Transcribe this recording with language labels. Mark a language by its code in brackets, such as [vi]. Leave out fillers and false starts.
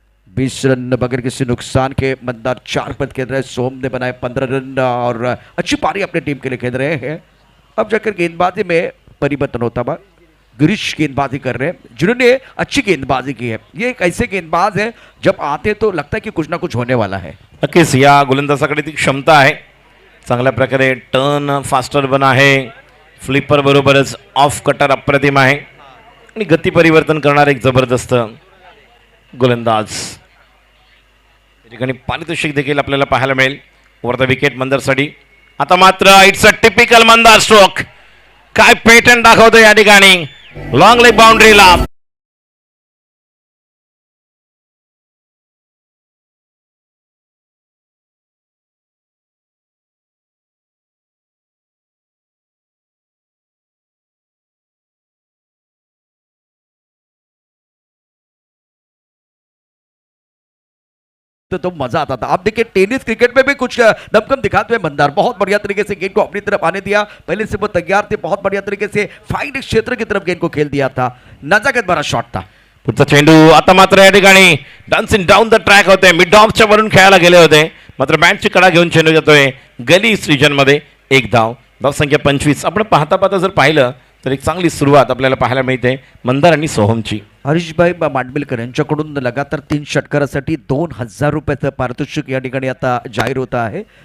[hi] 20 run बगैर किसी नुकसान के मंदार 4 पद खेल रहे हैं, सोहम ने बनाए 15 रन, और अच्छी पारी अपनी टीम के लिए खेल रहे हैं। अब जाकर गेंदबाजी में परिवर्तन होता हुआ गिरीश गेंदबाजी कर रहे हैं जिन्होंने अच्छी गेंदबाजी की है। ये एक ऐसे गेंदबाज है जब आते तो लगता है कि कुछ ना कुछ होने वाला है। [mr] नक्कीच या गोलंदाजाकडे ती क्षमता आहे, चांगल्या प्रकारे टर्न फास्टर पण आहे, फ्लिपर बरोबरच ऑफ कटर अप्रतिम आहे, आणि गती परिवर्तन करणारे एक जबरदस्त गोलंदाज। या ठिकाणी पारितोषिक देखील आपल्याला पाहायला मिळेल वर द विकेट मंदारसाठी। आता मात्र [en] it's a typical Mandar stroke, [mr] काय पॅटर्न दाखवतो या ठिकाणी, लॉंग लेग बाउंड्रीला [hi] तो मजा आता था। आप देखिए टेनिस क्रिकेट में भी कुछ दमखम दिखाते हुए मंदार बहुत बढ़िया तरीके से गेंद को अपनी तरफ आने दिया, पहले से वो तैयार थे, बहुत बढ़िया तरीके से फाइट क्षेत्र की तरफ गेंद को खेल दिया था, नजाकत भरा शॉट था। [mr] पुढचा चेंडू आता मात्र या ठिकाणी डान्सिंग डाऊन द ट्रॅक होते, मिड ऑफच्या वरून खेळायला गेले होते, मात्र बॅटची कडा घेऊन चेंडू जातोय गली रिजन मध्ये, एक धाव, धाव संख्या 25। आपण पाहता पाहता जर पाहिलं तर एक चांगली सुरुवात आपल्याला पाहायला मिळते मंदार आणि सोहमची। हरीशभाई मांडबिलकर यांच्याकडून लगातार 3 षटकारासाठी 2000 रुपयाचं पारितोषिक या ठिकाणी आता जाहीर होत आहे।